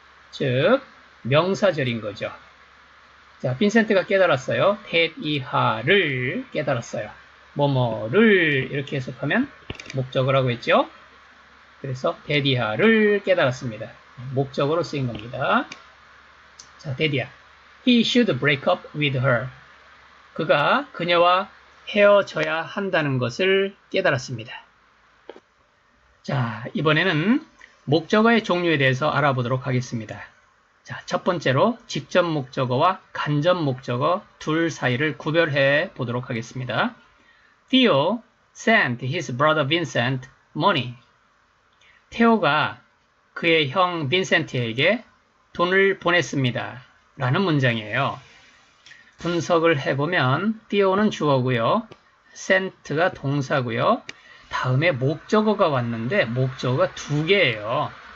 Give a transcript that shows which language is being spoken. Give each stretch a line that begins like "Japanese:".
Korean: 즉 명사절인 거죠. 자, 빈센트가 깨달았어요. that 이하를 깨달았어요. 뭐뭐를 이렇게 해석하면 목적어라고 했죠. 그래서 that 이하를 깨달았습니다. 목적어로 쓰인 겁니다. 자, 데디야.
English: He should break up with her.
Korean: 그가 그녀와 헤어져야 한다는 것을 깨달았습니다. 자, 이번에는 목적어의 종류에 대해서 알아보도록 하겠습니다. 자, 첫 번째로 직접 목적어와 간접 목적어 둘 사이를 구별해 보도록 하겠습니다.
English: Theo sent his brother Vincent money.
Korean: 테오가 그의 형 빈센트에게 돈을 보냈습니다. 라는 문장이에요. 분석을 해보면 Theo는 주어고요. sent가 동사고요. 다음에 목적어가 왔는데 목적어가 두 개예요.